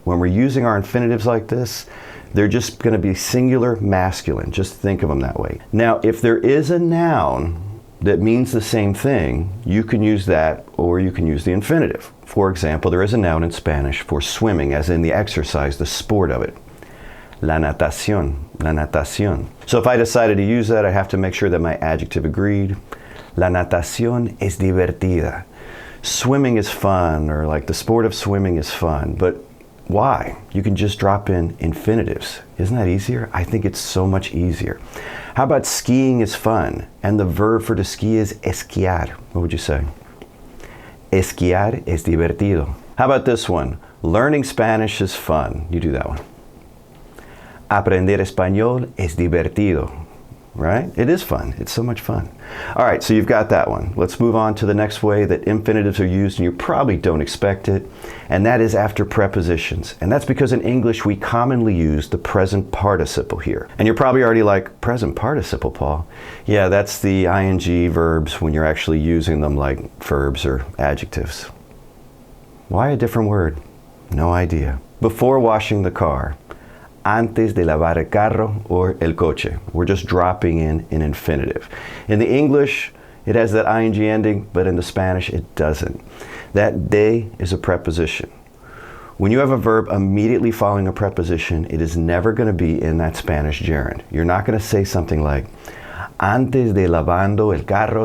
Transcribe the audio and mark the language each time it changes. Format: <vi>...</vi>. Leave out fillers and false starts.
<en>When we're using our infinitives like this, they're just going to be singular masculine. Just think of them that way. Now, if there is a noun that means the same thing, you can use that, or you can use the infinitive. For example, there is a noun in Spanish for swimming, as in the exercise, the sport of it.</en> <es>La natación, la natación.</es> <en>So if I decided to use that, I have to make sure that my adjective agreed.</en> <es>La natación es divertida.</es> <en>Swimming is fun, or like the sport of swimming is fun. But why? You can just drop in infinitives. Isn't that easier? I think it's so much easier. How about skiing is fun, and the verb for to ski is esquiar? What would you say?</en> <es>Esquiar es divertido.</es> <en>How about this one? Learning Spanish is fun. You do that one.</en> <es>Aprender español es divertido.</es> <en>Right? It is fun. It's so much fun. All right, so you've got that one. Let's move on to the next way that infinitives are used, and you probably don't expect it, and that is after prepositions. And that's because in English, we commonly use the present participle here. And you're probably already like, present participle, Paul? Yeah, that's the ing verbs when you're actually using them like verbs or adjectives. Why a different word? No idea. Before washing the car.</en> <es>Antes de lavar el carro or el coche.</es> <en>We're just dropping in an infinitive. In the English, it has that ing ending, but in the Spanish, it doesn't. That de is a preposition. When you have a verb immediately following a preposition, it is never going to be in that Spanish gerund. You're not going to say something like,</en> <es>antes de lavando el carro.</es>